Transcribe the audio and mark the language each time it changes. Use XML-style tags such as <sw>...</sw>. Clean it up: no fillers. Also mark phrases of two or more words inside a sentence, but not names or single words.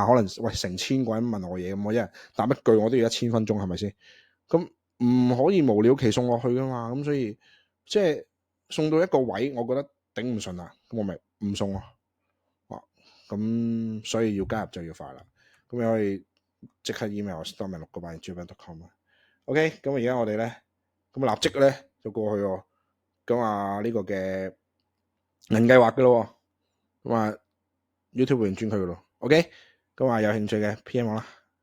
<yue>可能喂成千個人問我嘢，咁我一日答一句我都要1000分鐘，係咪先？咁唔可以無了期送落去噶嘛。咁所以即係送到一個位，我覺得頂唔順啦，咁我咪唔送咯。咁所以要加入就要快啦。咁你可以即刻 email stormy688@gmail.com。 OK， 咁而家我哋咧咁立即咧就過去咁呢個嘅銀計劃嘅咯。咁YouTube 會員專區嘅咯。OK，咁有興趣嘅 PM 我啦。</yue>